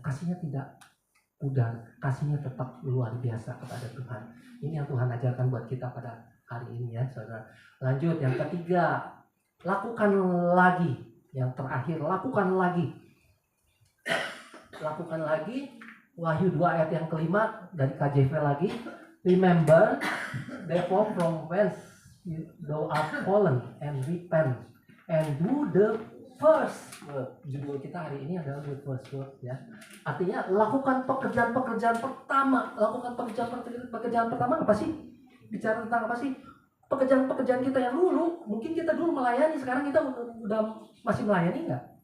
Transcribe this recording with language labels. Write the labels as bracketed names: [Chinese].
[Indonesian] Kasihnya tidak pudar, kasihnya tetap luar biasa kepada Tuhan. Ini yang Tuhan ajarkan buat kita pada hari ini ya, saudara. Lanjut, yang ketiga, lakukan lagi. Yang terakhir, lakukan lagi. Lakukan lagi. Wahyu 2 ayat yang kelima dari KJV lagi. [English] Remember, therefore from whence thou art fallen, and repent, and do the first work. [Indonesian] Judul kita hari ini adalah the first work ya. Artinya lakukan pekerjaan pertama. Lakukan pekerjaan pertama apa sih? Bicara tentang apa sih? Pekerjaan kita yang dulu. Mungkin kita dulu melayani, sekarang kita udah masih melayani nggak?